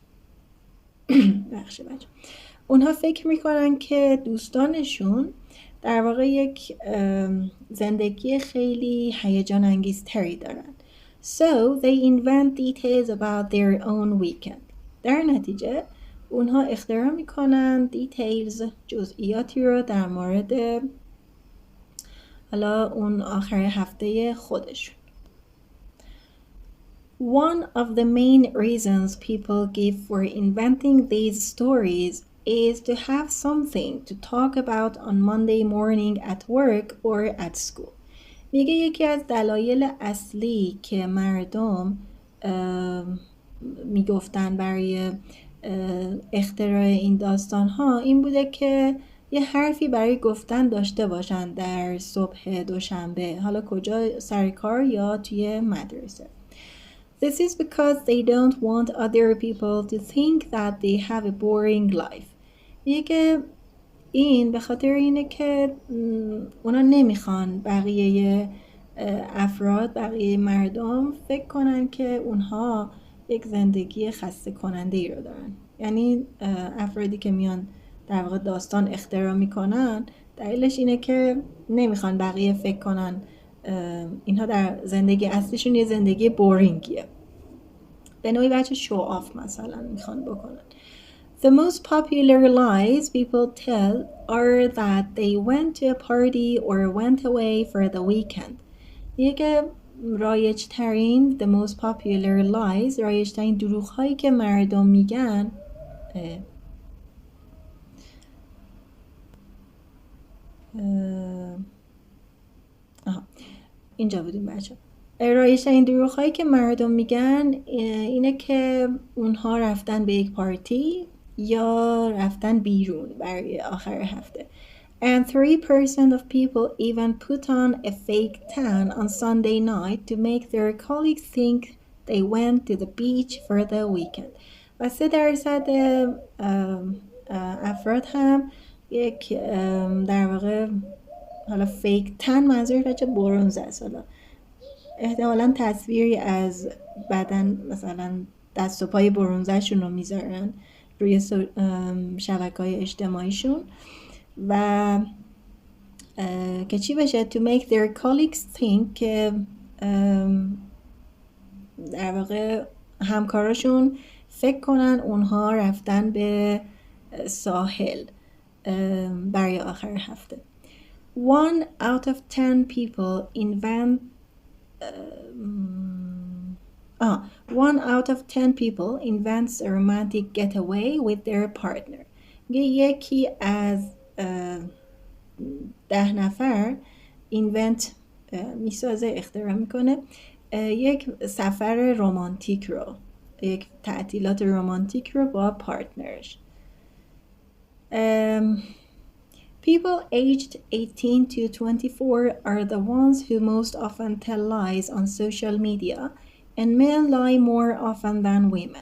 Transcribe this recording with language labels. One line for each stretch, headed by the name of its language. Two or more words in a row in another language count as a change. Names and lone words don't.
Persian: بخشی بچه. اونها فکر میکنن که دوستانشون در واقع یک زندگی خیلی هیجان انگیزتری دارن.
English: So they invent details about their own weekend.
Persian: در نتیجه اونها اختراع میکنن details، جزئیاتی رو در مورد حالا اون آخر هفته خودشون.
English: One of the main reasons people give for inventing these stories is to have something to talk about on Monday morning at work or at school.
Persian: میگه یکی از دلایل اصلی که مردم میگفتن برای اختراع این داستان ها این بوده که یه حرفی برای گفتن داشته باشن در صبح دوشنبه، حالا کجا؟ سر کار یا توی مدرسه.
English: This is because they don't want other people to think that they have a boring life.
Persian: میگه که این به خاطر اینه که اونا نمیخوان بقیه افراد، بقیه مردم فکر کنن که اونها یک زندگی خسته کننده ای رو دارن. یعنی افرادی که میان در واقع داستان اختراع میکنن دلیلش اینه که نمیخوان بقیه فکر کنن اینها در زندگی اصلیشون یه زندگی بورینگیه. به نوعی بچه
English: show off
Persian: مثلا میخوان بکنن.
English: The most popular lies people tell are that they went to a party or went away for the weekend.
Persian: یکی رایج ترین
English: the most popular lies،
Persian: رایج ترین دروغ هایی که مردم میگن اینجا بودیم بچه. رایج ترین دروغ هایی که مردم میگن اینه که اونها رفتن به یک پارتی یا رفتن بیرون برای آخر هفته.
English: And 3% of people even put on a fake tan on Sunday night to make their colleagues think they went to the beach for the weekend.
Persian: و 3% افراد هم یک در واقع حالا
English: fake tan
Persian: منظور بچه برونز است، حالا احتمالاً تصویری از بدن مثلا دست و پای برونزشون رو میذارن روی شبکه‌های اجتماعیشون و که چی بشه؟
English: to make their colleagues think
Persian: که در واقع همکاراشون فکر کنن اونها رفتن به ساحل برای آخر هفته.
English: 1 out of 10 people one out of 10 people invents a romantic getaway with their partner.
Persian: یکی از 10 نفر invent میسازه، اختراع میکنه یک سفر رمانتیک رو، یک تعطیلات رمانتیک رو با پارتنرش.
English: People aged 18 to 24 are the ones who most often tell lies on social media and men lie more often than women.